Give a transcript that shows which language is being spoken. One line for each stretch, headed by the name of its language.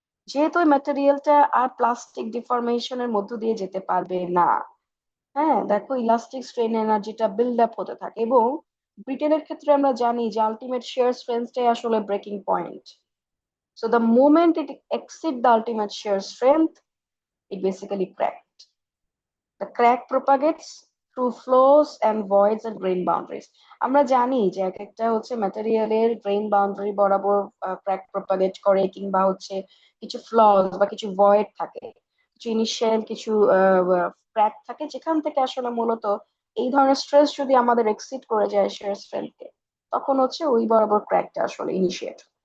Bangla: যেহেতু ওই ম্যাটেরিয়ালটা আর প্লাস্টিক ডিফরমেশনের মধ্য দিয়ে যেতে পারবে না, হ্যাঁ, দেখো ইলাস্টিক স্ট্রেন এনার্জিটা বিল্ড আপ হতে থাকে। এবং ব্রিটেনের ক্ষেত্রে আমরা জানি যে আলটিমেট শিয়ার স্ট্রেংথটাই আসলে breaking point.
English: So the moment it exceed the ultimate shear strength, it basically cracked. The crack propagates through flows and voids and grain boundaries.
Bangla: আমরা জানি যে এক একটা হচ্ছে ম্যাটেরিয়ালের গ্রেন বাউন্ডারি বরাবর ক্র্যাক প্রপাগেট করে, কিংবা হচ্ছে কিছু ফ্লস বা কিছু ভয়েড থাকে, কিছু ইনিশিয়াল কিছু ক্র্যাক থাকে, যেখান থেকে আসলে মূলত এই ধরনের স্ট্রেস যদি আমাদের এক্সিড করে যায় শিয়ার স্ট্রেংথকে, তখন হচ্ছে ওই বরাবর ক্র্যাকটা আসলে ইনিশিয়েট।